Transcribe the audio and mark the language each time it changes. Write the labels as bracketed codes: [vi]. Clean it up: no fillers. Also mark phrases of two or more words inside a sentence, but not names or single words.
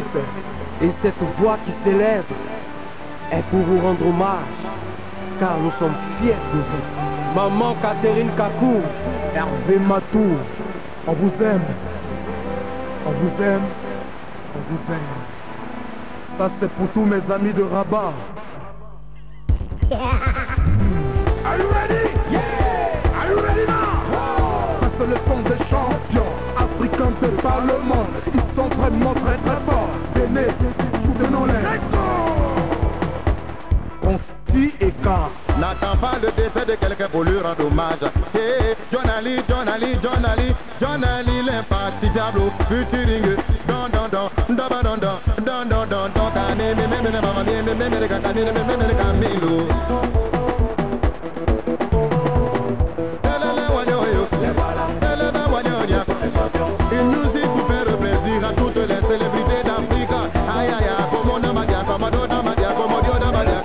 [fr] Et cette voix qui s'élève est pour vous rendre hommage, car nous sommes fiers de vous. Maman Catherine Kakou, Hervé Matou, on vous aime. On vous aime. On vous aime. Ça c'est pour tous mes amis de Rabat. [en] Are you ready? Yeah! Are you ready now? [fr] Ça c'est le son des champions africains de par le monde. Ils sont vraiment très très forts. Venez, soutenons-les. [en] Let's go! [fr] Consti et K. N'attends pas le décès de quelqu'un pour lui rendre hommage. Hey, John Ali, l'impassible, featuring don don don, don don don, don don don, don Camilo. Une musique pour faire plaisir à toutes les célébrités d'Afrique. Aïe aïe aïe, comme on a madia, comme on a madia, comme on a madia.